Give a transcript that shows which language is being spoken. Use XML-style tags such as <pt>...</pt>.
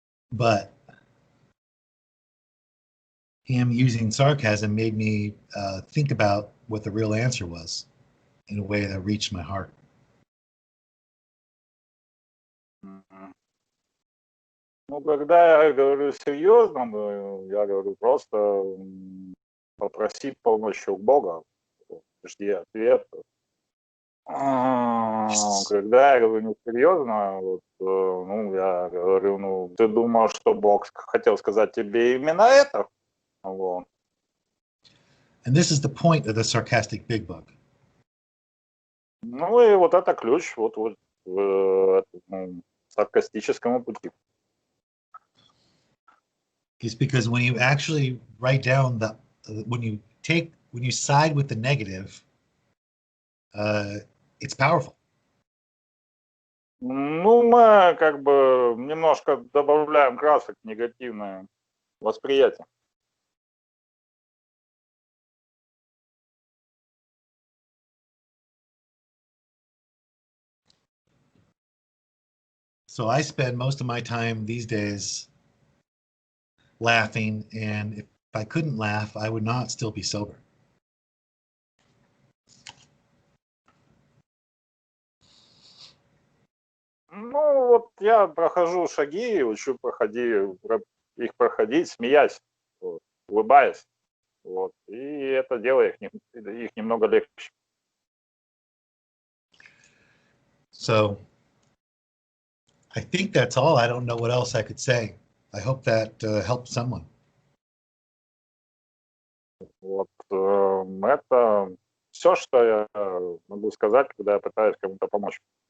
<en>But him using sarcasm made me think about what the real answer was in a way that reached my heart.</en> <ru>Ну, когда я говорю серьезно, я говорю просто попроси помощи у Бога, жди ответа. Когда я говорю несерьезно, вот, ну, я говорю, ну, ты думал, что Бог хотел сказать тебе именно это? Вот.</ru> <en>And this is the point of the sarcastic big book.</en> <ru>Ну и вот это ключ вот в саркастическому пути.</ru> <en>Is because when you actually write down when you side with the negative, it's powerful.</en> <ru>Ну, мы как бы немножко добавляем красок в негативное восприятие.</ru> <en>So I spend most of my time these days laughing, and if I couldn't laugh, I would not still be sober.</en> <ru>Ну, вот я прохожу шаги, учу их проходить, смеясь, вот, улыбаясь. Вот, и это делает их немного легче.</ru> <en>So I think that's all. I don't know what else I could say. I hope that helped someone.</en> <ru>Вот, это все, что я могу сказать, когда я пытаюсь кому-то помочь.</ru>